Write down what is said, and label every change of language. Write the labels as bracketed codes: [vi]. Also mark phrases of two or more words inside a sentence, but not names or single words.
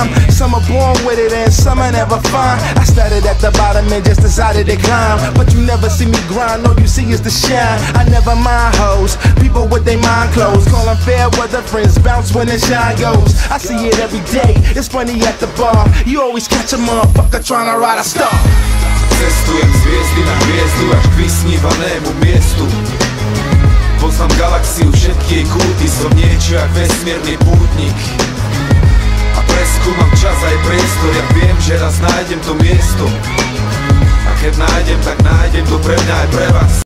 [en] Some are born with it and some are never find. I started at the bottom and just decided to climb, but you never see me grind, all you see is the shine. I never mind hoes, people with their mind closed, call them fair weather friends, bounce when the shine goes. I see it every day, it's funny at the bar, you always catch a motherfucker trying to ride a star. [sk] Cestujem z hviezdy na hviezdu až k vysnívanému miestu. Poznám galaxiu, všetky jej kúty, som niečo jak vesmírny pútnik. A preskúmam čas aj priestor, ja viem, že raz nájdem to miesto. A keď nájdem, tak nájdem to pre mňa aj pre vás.